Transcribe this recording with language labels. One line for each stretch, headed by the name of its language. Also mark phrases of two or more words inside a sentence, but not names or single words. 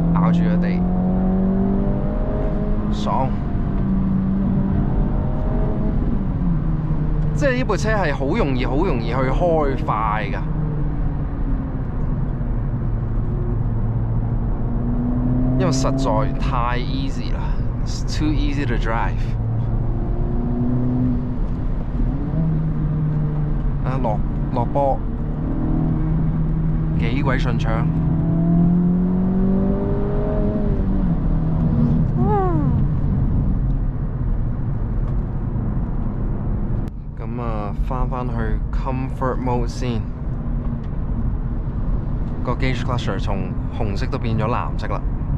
Cantonese: 靠住個地，爽。即係呢部車係好容易去開快㗎，因為實在太 easy 啦 ，
English: It's too easy to drive。
Cantonese: 啊，落波幾鬼順暢。翻去 Comfort Mode 先，個
English: Gauge Cluster
Cantonese: 從紅色都變咗藍色啦。